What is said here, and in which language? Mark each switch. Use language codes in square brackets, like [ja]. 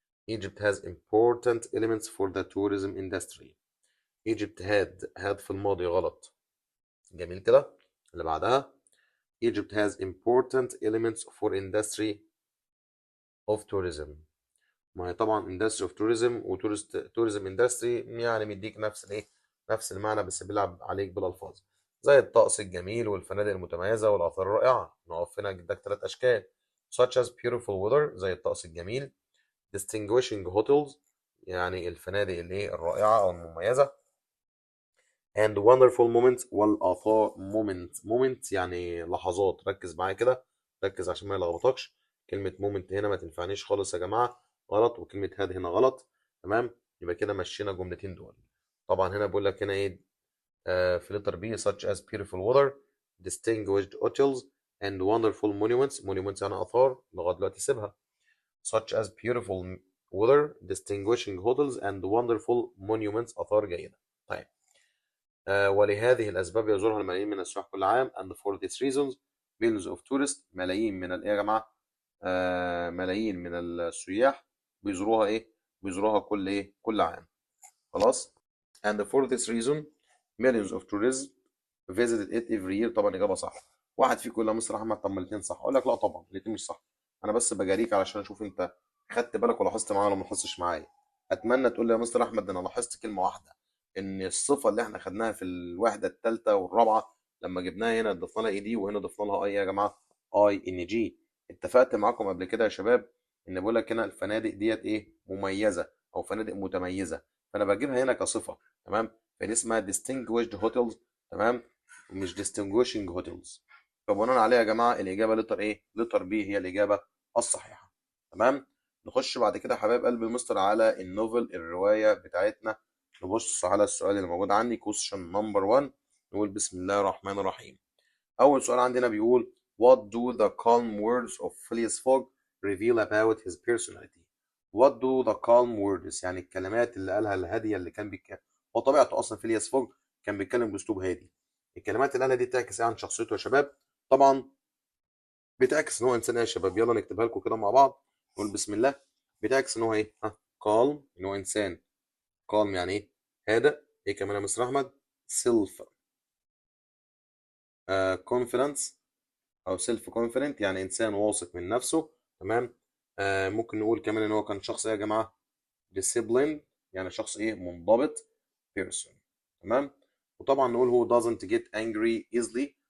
[en] Egypt has important elements for the tourism industry. Egypt had [ar] في الماضي غلط. جميل كده. [en] اللي بعدها Egypt has important elements for industry of tourism. [ar] ما هي طبعا industry of tourism و tourism industry يعني مديك نفس الايه، نفس المعنى، بس بيلعب عليك بالالفاظ، زي الطقس الجميل والفنادق المتميزه والاثار الرائعه. نقف هنا اداك 3 اشكال: [en] such as beautiful weather [ar] زي الطقس الجميل، distinguishing hotels يعني الفنادق الايه الرائعه او المميزه، [en] and wonderful moments [ar] والآثار. moment يعني لحظات. ركز معايا كده، ركز عشان ما يلخبطكش. كلمة moment هنا ما تنفعنيش خالص يا جماعة، غلط، وكلمة had هنا غلط. تمام، يبقى كده مشينا الجملتين دول. طبعا هنا بقول لك هنا ايه، في [en] letter B such as beautiful weather, distinguished hotels and wonderful monuments. [ar] monuments يعني آثار، لغاية دلوقتي سيبها. [en] such as beautiful weather, distinguishing hotels and wonderful monuments [ar] آثار جيدة. طيب، ولهذه الأسباب يزورها الملايين من السياح كل عام. [en] and for these reasons millions of tourists [ar] ملايين من الإيه يا جماعة؟ ملايين من السياح بيزوروها إيه؟ بيزوروها كل إيه؟ كل عام. خلاص. [en] and for this reason millions of tourists visited it every year. [ar] طبعا إجابة صح. واحد فيكم يقول لي يا مستر أحمد طب ما الاتنين صح، أقول لك لا طبعا الاتنين مش صح. أنا بس بجاريك علشان أشوف أنت خدت بالك ولاحظت معايا ولا ما لاحظتش معايا. أتمنى تقول لي يا مستر أحمد ده أنا لاحظت كلمة واحدة، ان الصفه اللي احنا خدناها في الوحده الثالثه والرابعه لما جبناها هنا ضفنا لها اي دي وهنا ضفنا لها اي يا جماعه اي ان جي. اتفقت معاكم قبل كده يا شباب ان بقول لك هنا الفنادق ديت ايه، مميزه او فنادق متميزه، فانا بجيبها هنا كصفه. تمام، فدي اسمها distinguished hotels. تمام، مش distinguishing hotels. فبناء عليها يا جماعه الاجابه لتر ايه، لتر بي هي الاجابه الصحيحه. تمام. نخش بعد كده يا حبايب قلب المستر على النوفل الروايه بتاعتنا. نبص على السؤال اللي موجود عندي [en] question number 1. [ar] نقول بسم الله الرحمن الرحيم. أول سؤال عندنا بيقول [en] What do the calm words of Phileas Fogg reveal about his personality? What do the calm words [ar] يعني الكلمات اللي قالها الهادية اللي كان بيتكلم. هو طبيعته أصلا فيلياس فوج كان بيتكلم بأسلوب هادي. الكلمات اللي قالها دي تعكس إيه عن شخصيته يا شباب؟ طبعا بتعكس إن هو إنسان إيه يا شباب؟ يلا نكتبها لكم كده مع بعض. نقول بسم الله. بتعكس إن هو إيه؟ calm، إن هو إنسان calm يعني ايه؟ هادئ. ايه كمان يا مستر احمد؟ سيلف كونفيدنس او سيلف كونفيدنت يعني انسان واثق من نفسه. تمام. ممكن نقول كمان ان هو كان شخص ايه يا جماعه؟ disciplined يعني شخص ايه، منضبط. person. تمام. وطبعا نقول هو [en] doesn't get angry easily.